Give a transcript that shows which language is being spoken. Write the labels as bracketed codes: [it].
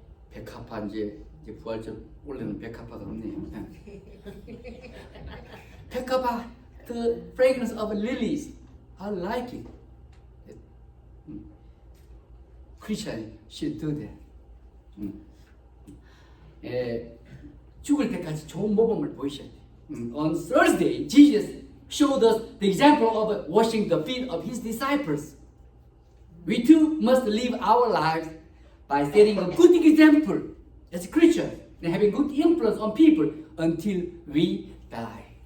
[ko] 백합화 이제 부활절 원래는 백합화가 없네요. [en] 백합화, the fragrance of lilies. I like it. Christian should do that. [ko] 죽을 때까지 좋은 모범을 보이셔야 돼요. [en] On Thursday, Jesus showed us the example of washing the feet of his disciples. We too must live our lives by setting a good example as Christians and having good influence on people until we die.